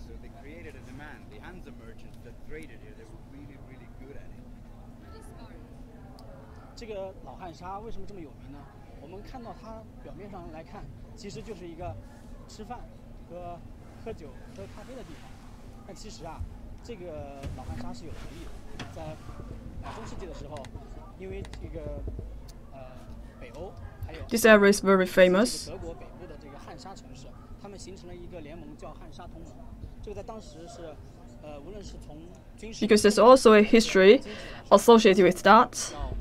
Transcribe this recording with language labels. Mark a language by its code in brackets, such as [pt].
[en] So they created a demand. The Hansa merchants that traded here, they were really, really good at it. [zh] 这个老汉沙为什么这么有名呢？我们看到它表面上来看，其实就是一个吃饭和喝酒、喝咖啡的地方。但其实啊，这个老汉沙是有来历的。在中世纪的时候，因为这个北欧还有 [en] This area is very famous. [zh] 德国北部的这个汉沙城市，他们形成了一个联盟，叫汉沙同盟。这个在当时是无论是从军事 [en] Because there's also a history associated with that.